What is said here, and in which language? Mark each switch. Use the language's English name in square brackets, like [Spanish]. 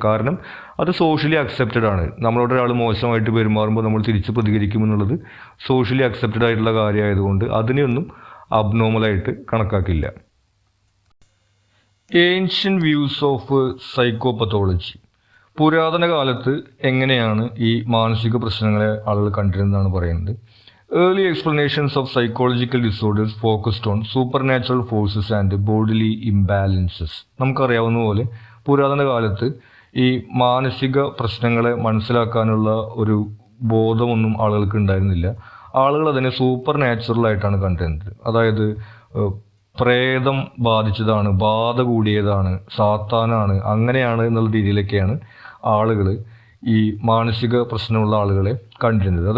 [Malayalam] കാരണം അത് socially accepted ആണ്. നമ്മളോട് ഒരാൾ മോശമായിട്ട് പെരുമാറുമ്പോൾ നമ്മൾ തിരിച്ച് പ്രതികരിക്കുമെന്നുള്ളത് സോഷ്യലി അക്സെപ്റ്റഡ് ആയിട്ടുള്ള കാര്യമായതുകൊണ്ട് അതിനെയൊന്നും അബ്നോർമലായിട്ട് കണക്കാക്കില്ല. [English] Ancient views of psychopathology. [Malayalam] പുരാതന കാലത്ത് എങ്ങനെയാണ് ഈ മാനസിക പ്രശ്നങ്ങളെ ആളുകൾ കണ്ടിരുന്നതാണ് പറയുന്നത്. [English] Early explanations of psychological disorders focused on supernatural forces and bodily imbalances. [Malayalam] നമുക്കറിയാവുന്ന പോലെ പുരാതന കാലത്ത് ഈ മാനസിക പ്രശ്നങ്ങളെ മനസ്സിലാക്കാനുള്ള ഒരു ബോധമൊന്നും ആളുകൾക്ക് ഉണ്ടായിരുന്നില്ല. ആളുകൾ അതിനെ സൂപ്പർ നാച്ചുറലായിട്ടാണ് കണ്ടിരുന്നത്. അതായത് പ്രേതം ബാധിച്ചതാണ്, ബാധ കൂടിയതാണ്, സാത്താനാണ്, അങ്ങനെയാണ് എന്നുള്ള രീതിയിലൊക്കെയാണ് ആളുകൾ ഈ മാനസിക പ്രശ്നമുള്ള ആളുകളെ കണ്ടിരുന്നത്.